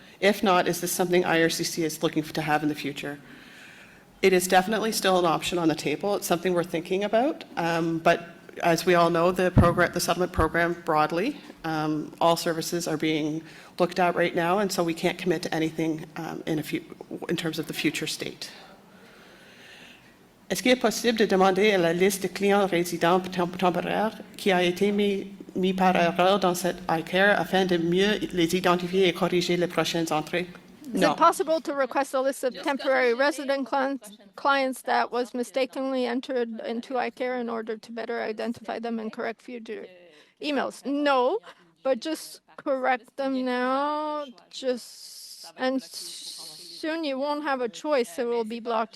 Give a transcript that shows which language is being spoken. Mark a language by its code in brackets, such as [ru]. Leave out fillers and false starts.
[en] If not, is this something IRCC is looking to have in the future? It is definitely still an option on the table. It's something we're thinking about, but as we all know, the settlement program broadly, all services are being looked at right now, and so we can't commit to anything in terms of the future state. [fr] Est-ce qu'il est possible de demander à la liste de clients résidents temporaires qui a été mis par erreur dans cette iCare afin de mieux les identifier et corriger les prochaines entrées? [en] Is it possible to request a list of temporary resident clients that was mistakenly entered into iCare in order to better identify them and correct future emails? No, but just correct them now. And soon you won't have a choice. It will be blocked.